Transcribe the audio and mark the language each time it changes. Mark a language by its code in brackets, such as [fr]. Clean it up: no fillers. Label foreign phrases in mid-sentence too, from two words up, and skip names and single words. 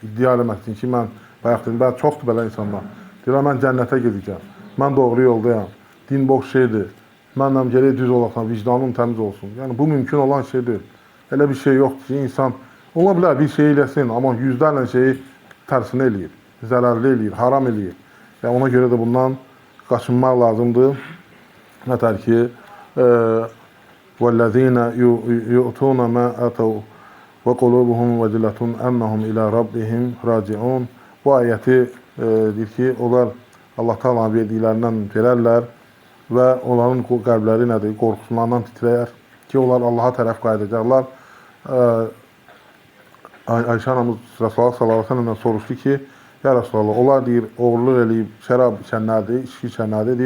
[az] İddia eləməsin ki, mən bayaq dedim, çoxdur belə insanlar. Deyirəm, mən cənnətə gedəcəm, mən doğru yoldayam, din boş şeydir, mənlə gələk düz olasam, vicdanım təmiz olsun. Yəni, bu mümkün olan şeydir. Elə bir şey yoxdur ki, insan, ola bilər bir şey eləsin, amma yüzlərlə şeyi tərsini eləyir, zərərli eləyir, haram eləyir. Yəni, ona görə də bundan qaçınmaq lazımdır. Nətər ki, [ar] وَالَّذِينَ يُؤْتُونَ مَا أَتَوْا وَقُلُوبُهُمْ وَجِلَةٌ أَنَّهُمْ إِلَى رَبِّهِمْ رَاجِعُونَ. [az] Bu ayəti deyir ki, onlar Allah Taala'nın verdiklərindən verərlər və onların qəlbləri nədir? Qorxusundan titrəyər ki, onlar Allaha tərəf qayıdacaqlar. Ayşə anamız Rasulullah [ar] صلى الله عليه وسلم'dən [az] soruşdu ki, [ar] يا رسول الله, [az] onlar deyir, oğurluq eləyib, şərab içənlərdir, içki içənlərdir.